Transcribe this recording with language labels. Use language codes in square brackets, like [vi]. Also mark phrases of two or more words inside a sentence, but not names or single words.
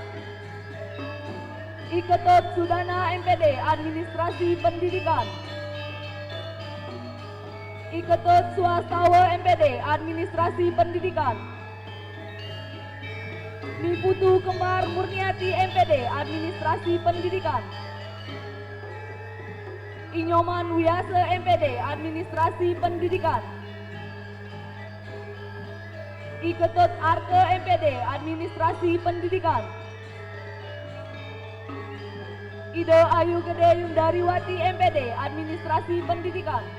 [id] Iketut Sudana MPD, Administrasi Pendidikan. Iketut Swastawa MPD, Administrasi Pendidikan. Niputu Kembar Murniati MPD, Administrasi Pendidikan. Inyoman Wiyase MPD, Administrasi Pendidikan. Iketut Arke MPD, Administrasi Pendidikan. Ide Ayu Gede Yundariwati MPD, Administrasi Pendidikan.